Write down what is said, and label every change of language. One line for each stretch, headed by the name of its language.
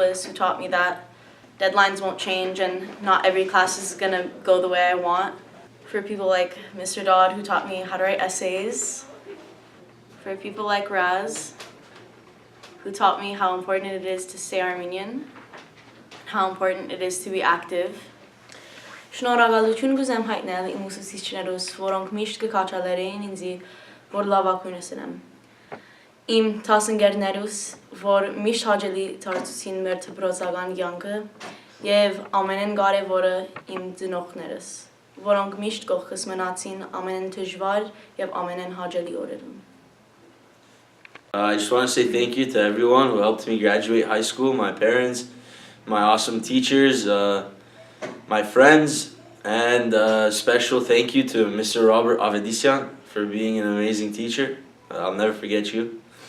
English: Bliss who taught me that deadlines won't change and not every class is going to go the way I want, for people like Mr. Dodd who taught me how to write essays, for people like Raz who taught me how important it is to stay Armenian, how important it is to be active.
Armenian: Շնորհակալություն կուզեմ հայտնել իմ ուսուցիչներուս, որոնք միշտ կքաչալերեին ինձի, որ լավագույնս ունեմ։ Իմ դասընկերներուս, որ միշտ հաճելի դարձուցին մեր դպրոցական կյանքը, եւ ամենեն կարևորը իմ ծնողներս, որոնք միշտ կողքս մնացին ամենեն դժվար եւ ամենեն հաճելի օրերում։
English: I just want to say thank you to everyone who helped me graduate high school, my parents, my awesome teachers, my friends, and a special thank you to Mr. Robert Avedisian for being an amazing teacher. I'll never forget you.